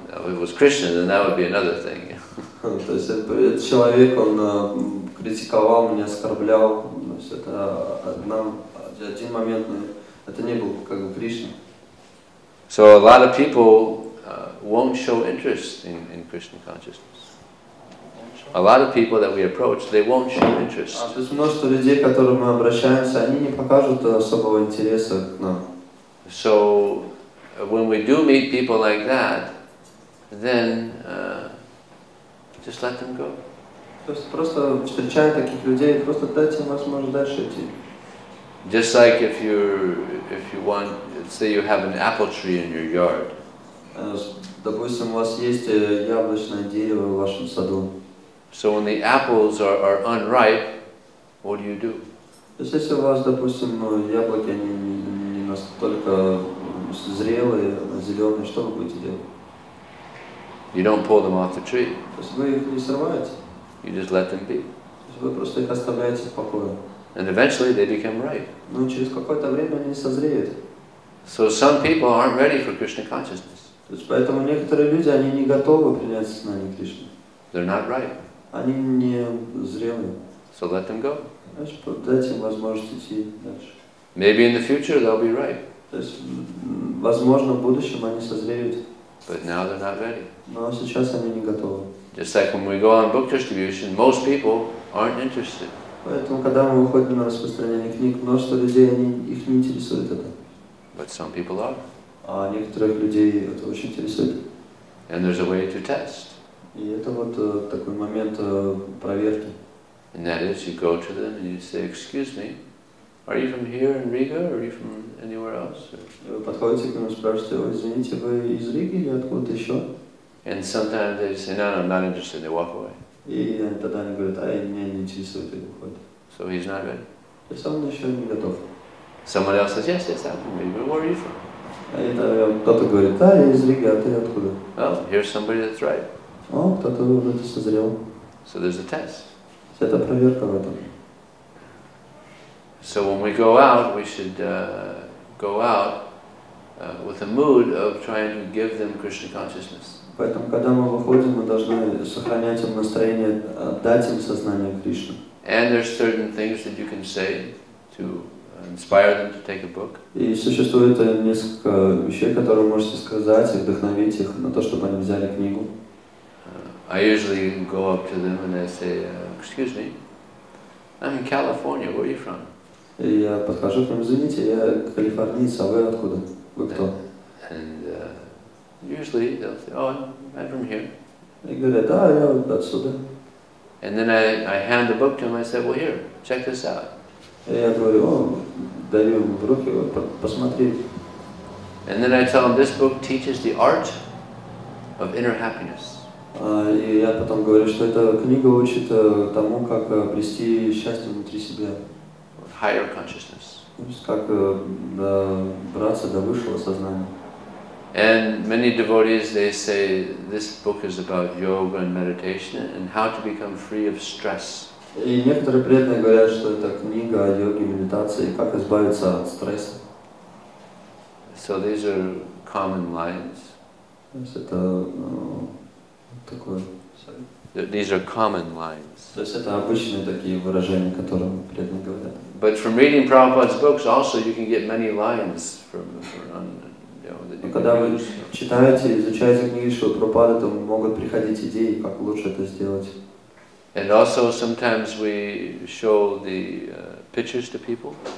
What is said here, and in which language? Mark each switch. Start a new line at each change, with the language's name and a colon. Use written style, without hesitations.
English: If it was Krishna, then that would be another thing.
Russian: То есть этот человек, он критиковал меня, оскорблял. То есть это один момент, но это не был как бы Кришна.
English: So a lot of people won't show interest in Krishna consciousness. A lot of people that we approach, they won't show interest.
Russian: То есть множество людей, к которым мы обращаемся, они не покажут особого интереса к нам.
English: So when we do meet people like that, then just let them go.
Russian: То есть просто встречая таких людей, просто дайте им возможность дальше идти.
English: Just like if you want, say you have an apple tree in your yard.
Russian: Допустим, у вас есть яблочное дерево в вашем саду.
English: So when the apples are unripe, what do?
Russian: То есть если у вас, допустим, яблоки не настолько зрелые, зеленые, что вы будете делать?
English: You don't pull them off the tree.
Russian: То есть вы их не срываете.
English: You just let them be.
Russian: То есть вы просто их оставляете в покое.
English: And eventually they become ripe.
Russian: Но через какое-то время они созреют.
English: So some people aren't ready for Krishna consciousness.
Russian: То есть поэтому некоторые люди, они не готовы принять сознание Кришны.
English: They're not ripe.
Russian: Они не зрелые.
English: So let them go.
Russian: Значит, дайте им возможность идти дальше.
English: Maybe in the future they'll be ripe.
Russian: То есть, возможно, в будущем они созреют.
English: But now they're not ready.
Russian: Но сейчас они не готовы.
English: Just like when we go on book distribution, most people aren't interested.
Russian: Поэтому, когда мы выходим на распространение книг, множество людей, их не интересует это.
English: But some people are.
Russian: А некоторых людей это очень интересует.
English: And there's a way to test.
Russian: И это вот такой момент проверки.
English: And that is, you go to them and you say, "Excuse me, are you from here in Riga, or are you from anywhere else?"
Russian: Вы подходите к нему и спрашиваете, извините, вы из Риги или откуда-то еще?
English: And sometimes they say, "No, I'm not interested." They walk away.
Russian: И тогда они говорят, меня не интересует, и уходят.
English: So he's not ready.
Russian: То есть он еще не готов.
English: Someone else says, "Yes, I'm from Riga. Where are you from?"
Russian: А кто-то говорит, я из Риги, а ты откуда?
English: Oh, here's somebody that's right.
Russian: О, кто-то вроде созрел.
English: So there's a test.
Russian: Это проверка в этом.
English: So when we go out, we should go out with a mood of trying to give them Krishna consciousness.
Russian: Поэтому, когда мы выходим, мы должны сохранять им настроение, дать им сознание Кришны.
English: And there's certain things that you can say to inspire them to take a book.
Russian: И существует несколько вещей, которые вы можете сказать и вдохновить их на то, чтобы они взяли книгу.
English: I usually go up to them and I say, "Excuse me, I'm in California. Where are you from?"
Russian: И я подхожу к ним, извините, я калифорниец, а вы откуда? Вы кто?
English: And usually they'll say, "Oh, I'm from here."
Russian: И говорят, я вот отсюда.
English: And then I hand the book to them. I say, "Well, here, check this out."
Russian: И я говорю, даю ему в руки, вот, посмотри.
English: And then I tell him this book teaches the art of inner happiness.
Russian: И я потом говорю, что эта книга учит тому, как обрести счастье внутри себя.
English: Higher consciousness.
Russian: То есть как добраться до высшего сознания.
English: And many devotees, they say this book is about yoga and meditation and how to become free of stress.
Russian: И некоторые преданные говорят, что это книга о йоге, медитации, как избавиться от стресса.
English: So these are common lines.
Russian: То есть это такое.
English: These are common lines.
Russian: То есть это обычные такие выражения, которые преданные говорят.
English: But from reading Prabhupada's books, also you can get many lines from that you
Russian: Когда
English: can
Russian: вы
English: use.
Russian: читаете, изучаете книги Шрилы Прабхупады, то могут приходить идеи, как лучше это сделать.
English: And also sometimes we show the pictures to people.